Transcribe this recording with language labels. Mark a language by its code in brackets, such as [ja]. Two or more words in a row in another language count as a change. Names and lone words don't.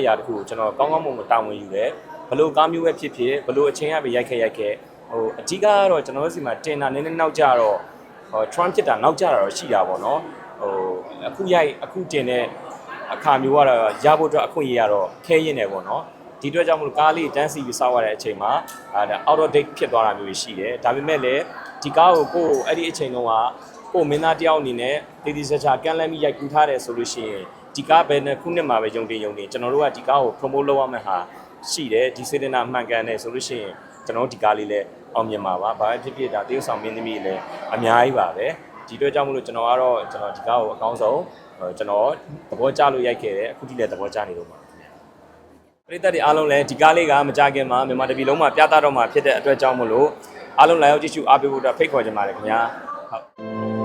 [my] ရာတခုကိုကျွန်တော်ကောင်းကောင်းမွန်မွန်တာဝန်ယူတယ်ဘလို့ကားမျိုးပဲဖြစ်ဖြစ်ဘလို့အချိန်ကပဲရိုက်ခဲ့အဓိကကတော့ကျွန်တော်တို့စီမှာတင်တာနည်းနည်းနောက်ကြတော့Trump ဖြစ်တာနောက်ကြတာတော့ရှိတာပေါ့နော်အခုရိုက်အခုတင်တဲ့အခါ မျိုးကတော့ရဖို့အတွက်အခွင့်အရေးကတော့ခဲရင်တယ်ပေါ့နော်ဒီအတွက်ကြောင့်မလို့ကားလေးတန်းစီပြီးစောက်ရတဲ့အချိန်မှာ [en] out of date [my] ဖြစ်သွားတာမျိုးရှိတယ်ဒါပေမဲ့လည်းဒီကား ကိုအဲ့ဒီအချိန်တုန်းကကိုမင်းသားတယောက်အနေနဲ့တေးသေးချာချာကန်လန်းပြီးရိုက်ကူးထားတယ်ဆိုလို့ရှိရင်ဒီကားဘယ်နဲ့ခုနှစ် မှာပဲယုံတင်ကျွန်တော်တို့ကဒီကားကို promote လုပ်ရမယ့်ဟာရှိတယ်ဒီစေတနာမှန်ကန်တယ်ဆိုလို့ရှိရင်ကျွန်တော်ဒီကားလေးလည်းအောင်မြင်ပါပါဘာဖြစ်ဖြစ်ဒါတရုတ်ဆောင်မင်းသမီးလည်းအများကြီးပါပဲဒီအတွက်ကြောင့်မလို့ကျွန်တော်ကတော့ကျွန်တော်ဒီကားကိုအကောင်းဆုံးကျွန်တော်သဘောကျလို့ရိုက်ခဲ့တယ်အခုထိလည်းသဘောကျနေလို့ပါပရိသတ်တွေအားလုံးလည်းဒီကားလေးကမကြခင်မှာမြန်မာတပြည်လုံးမှာပြသတော့မှာဖြစ်တဲ့အတွက်ကြောင့်မလို့အားလုံးလာရောက်ကြည့်ရှုအားပေးဖို့အတွက်ဖိတ်ခေါ်ချင်ပါတယ်ခင်ဗျာဟုတ်